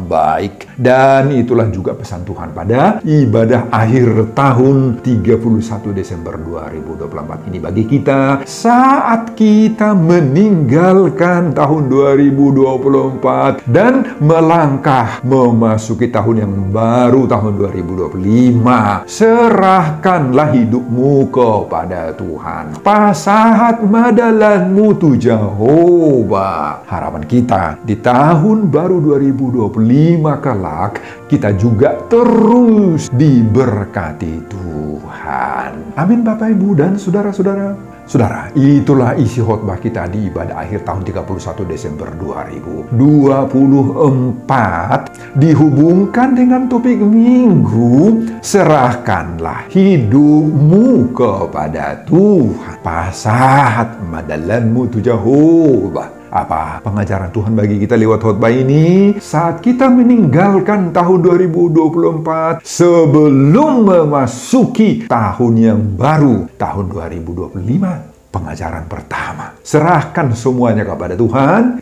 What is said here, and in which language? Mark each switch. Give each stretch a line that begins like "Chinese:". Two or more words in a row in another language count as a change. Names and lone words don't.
Indonesian: Dan itulah juga pesan Tuhan pada ibadah akhir tahun 31 Desember 2024 ini bagi kita saat kita meninggalkan tahun 2024 dan melangkah memasuki tahun yang baru, tahun 2025. Serahkanlah hidupmu kepada Tuhan.
Batak Toba: Pasahat madalanmu tu Jehovah.
Indonesian: Harapan kita di tahun baru 2025 kelak, kita juga terus diberkati Tuhan. Amin Bapak Ibu dan saudara-saudara. Saudara, itulah isi khotbah kita di ibadah akhir tahun 31 Desember 2024 dihubungkan dengan topik minggu, serahkanlah hidupmu kepada Tuhan.
Batak Toba: Pasahat madalanmu tu Jehovah.
Indonesian: Apa pengajaran Tuhan bagi kita lewat khotbah ini? Saat kita meninggalkan tahun 2024 sebelum memasuki tahun yang baru, tahun 2025. Pengajaran pertama, serahkan semuanya kepada Tuhan.